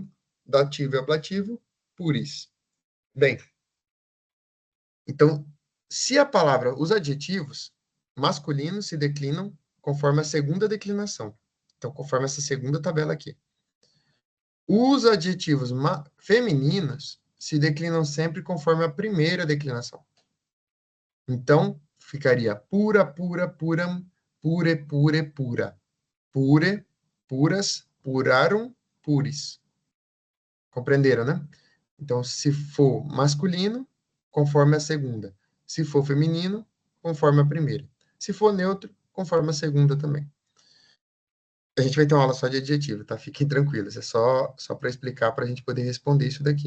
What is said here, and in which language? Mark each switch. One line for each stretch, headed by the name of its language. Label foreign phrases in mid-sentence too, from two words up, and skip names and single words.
Portuguese: Dativo e ablativo, puris. Bem, então, se a palavra, os adjetivos masculinos se declinam conforme a segunda declinação. Então, conforme essa segunda tabela aqui. Os adjetivos femininos se declinam sempre conforme a primeira declinação. Então, ficaria
Latin: pura, pura, puram, pure, pure, pura. Pure, puras, purarum, puris.
Portuguese: Compreenderam, né? Então, se for masculino, conforme a segunda. Se for feminino, conforme a primeira. Se for neutro, conforme a segunda também. A gente vai ter uma aula só de adjetivo, tá? Fiquem tranquilos, é só para explicar, para a gente poder responder isso daqui.